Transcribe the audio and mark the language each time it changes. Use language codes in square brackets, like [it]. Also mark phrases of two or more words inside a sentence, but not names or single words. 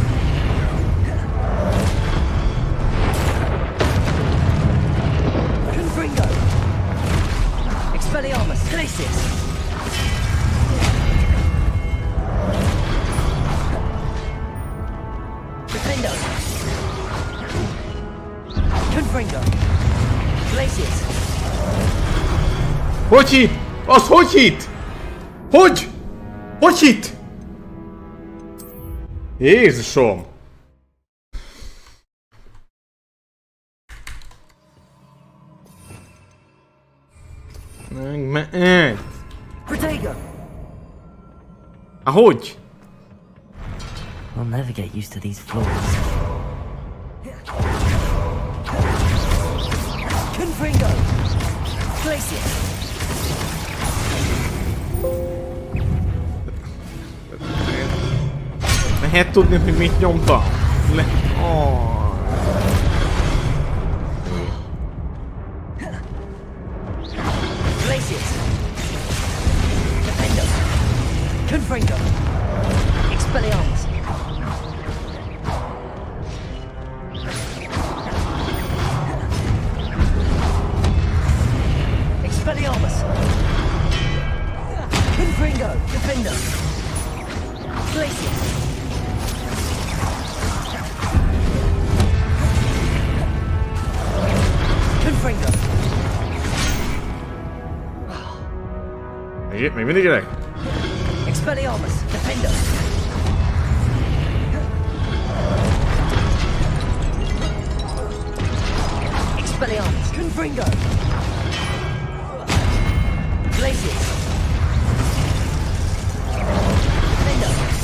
[hu] Confringo. Expelliarmus. Glacius. Defender. Confringo. Glacius. Hogy hit? Az hogy hit? Hogy? Hogy hit? Jézusom! Megment! Protego. Ahogy? [en] I'll never get used to these floors. [hu] Confringo. Glacius. Lehet tudni, hogy mit nyomtam? Glacius. Defender. Confringo. Expelliarmus. Expelliarmus. Confringo. Defender. Glacius. Confringo. Még mindig élek? Expelliarmus. Defender. Expelliarmus. Confringo. Glacius. Defender.